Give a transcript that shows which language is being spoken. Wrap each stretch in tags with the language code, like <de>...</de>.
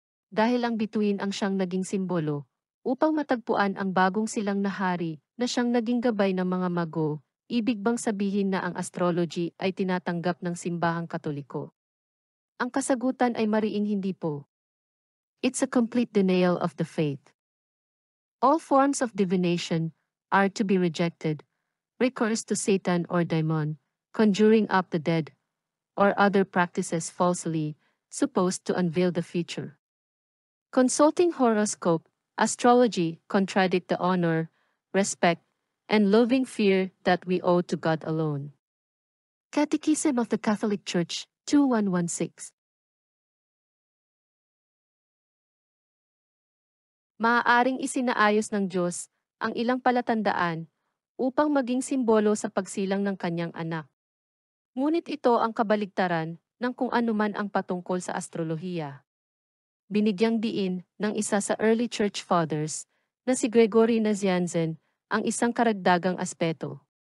<tl>Dahil ang bituin ang siyang naging simbolo, upang matagpuan ang bagong silang na hari na siyang naging gabay ng mga mago, ibig bang sabihin na ang astrology ay tinatanggap ng simbahang Katoliko? Ang kasagutan ay mariing hindi po.</tl> <en>It's a complete denial of the faith. All forms of divination are to be rejected, recourse to Satan or daimon, conjuring up the dead, or other practices falsely supposed to unveil the future. Consulting horoscope, astrology contradict the honor, respect, and loving fear that we owe to God alone. Catechism of the Catholic Church, 2116.</en> <tl>Maaaring isinaayos ng Diyos ang ilang palatandaan upang maging simbolo sa pagsilang ng kanyang anak. Ngunit ito ang kabaligtaran ng kung anuman ang patungkol sa astrolohiya. Binigyang diin ng isa sa</tl> <en>early church fathers</en> <tl>na si Gregory Nazianzen ang isang karagdagang aspeto.</tl>